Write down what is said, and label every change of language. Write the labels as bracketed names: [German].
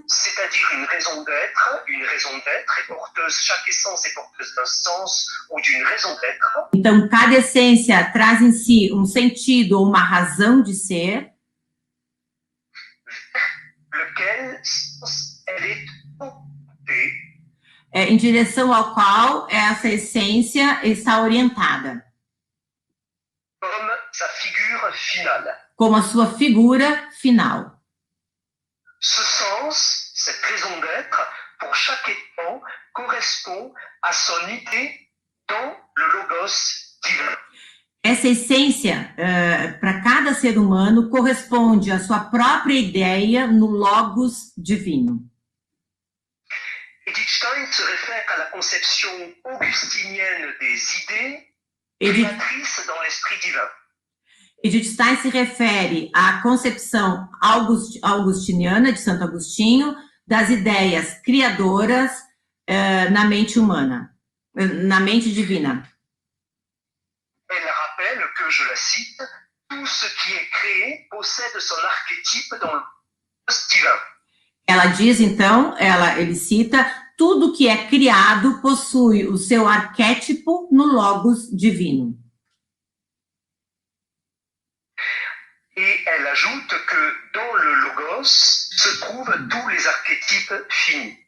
[French] c'est-à-dire une raison d'être est porteuse, chaque essence est porteuse d'un sens ou d'une raison d'être. [Portuguese] Então, cada essência traz em si um sentido ou uma razão de ser, [French] lequel elle est portée [Portuguese] em direção ao qual essa essência está orientada, [French] comme sa figure finale. [Portuguese] como a sua figura final. [French] Ce sens, cette raison d'être, pour chaque étant, correspond à son idée dans le logos divin. [Portuguese] Essa essência, para cada ser humano, corresponde à sua própria ideia no logos divino. [French] Edith Stein se réfère à la conception augustinienne des idées [Portuguese] Edith, [French] créatrices dans l'esprit divin. [Portuguese] Edith Stein se refere à concepção augustiniana, de Santo Agostinho, das ideias criadoras na mente humana, na mente divina. [French] Elle rappelle que, je la cite, tout ce qui est créé possède son archétype dans le logos divin. [Portuguese] Ela diz, então, ele cita, tudo que é criado possui o seu arquétipo no logos divino. [French] Et elle ajoute que dans le logos se trouvent tous les archétypes finis.